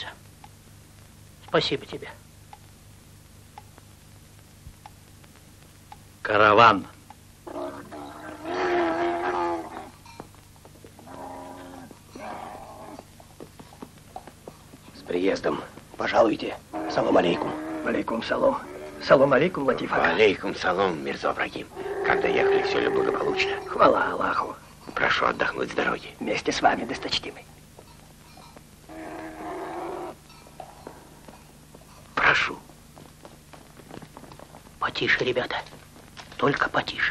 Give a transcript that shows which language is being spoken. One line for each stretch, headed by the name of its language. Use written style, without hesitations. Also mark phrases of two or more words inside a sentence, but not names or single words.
Russian: Спасибо тебе. Караван. С приездом. Пожалуйте.
Arabic: سلام عليكم. عليكم سلام. سلام عليكم, Латиф ага. عليكم سلام, Мирза Ибрагим.
Russian: Как доехали, все ли благополучно? Хвала Аллаху. Прошу отдохнуть с дороги. Вместе с вами, досточтимый. Прошу. Потише, ребята. Только потише.